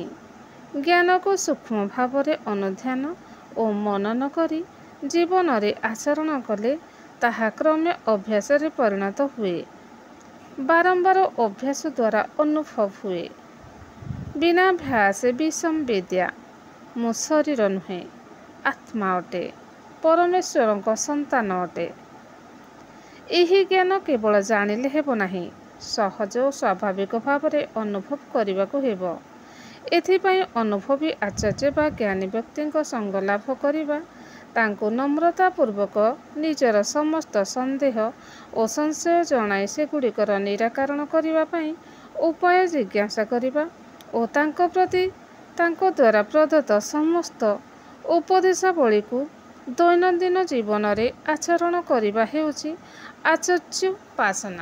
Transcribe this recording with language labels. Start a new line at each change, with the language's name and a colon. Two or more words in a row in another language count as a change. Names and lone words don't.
Odia: ଜ୍ଞାନକୁ ସୂକ୍ଷ୍ମ ଭାବରେ ଅନୁଧ୍ୟାନ ଆଉ ମନନ କରି ଜୀବନରେ ଆଚରଣ କଲେ ତାହା କ୍ରମେ ଅଭ୍ୟାସରେ ପରିଣତ ହୁଏ। ବାରମ୍ବାର ଅଭ୍ୟାସ ଦ୍ୱାରା ଅନୁଭବ ହୁଏ। ବିନା ଅଭ୍ୟାସ ବିଷମ ବିଦ୍ୟା। ମୋ ଶରୀର ନୁହେଁ ଆତ୍ମା ଅଟେ। ପରମେଶ୍ୱରଙ୍କ ସନ୍ତାନ ଅଟେ। ଏହି ଜ୍ଞାନ କେवଳ ଜାଣିଲେ ହେବ ନାହିଁ, ସହଜ ଓ ସ୍ୱାଭାବିକ ଭାବରେ ଅନୁଭବ କରିବାକୁ ହେବ। ଏଥିପାଇଁ ଅନୁଭବୀ ଆଚାର୍ଯ୍ୟ ବା ଜ୍ଞାନୀ ବ୍ୟକ୍ତିଙ୍କ ସଙ୍ଗ ଲାଭ କରିବା, ତାଙ୍କୁ ନମ୍ରତାପୂର୍ବକ ନିଜର ସମସ୍ତ ସନ୍ଦେହ ଓ ସଂଶୟ ଜଣାଇ ସେଗୁଡ଼ିକର ନିରାକରଣ କରିବା ପାଇଁ ଉପାୟ ଜିଜ୍ଞାସା କରିବା ଓ ତାଙ୍କ ପ୍ରତି ତାଙ୍କ ଦ୍ୱାରା ପ୍ରଦତ୍ତ ସମସ୍ତ ଉପଦେଶାବଳୀକୁ ଦୈନନ୍ଦିନ ଜୀବନରେ ଆଚରଣ କରିବା ହେଉଛି ଆଚାର୍ଯ୍ୟୋପାସନା।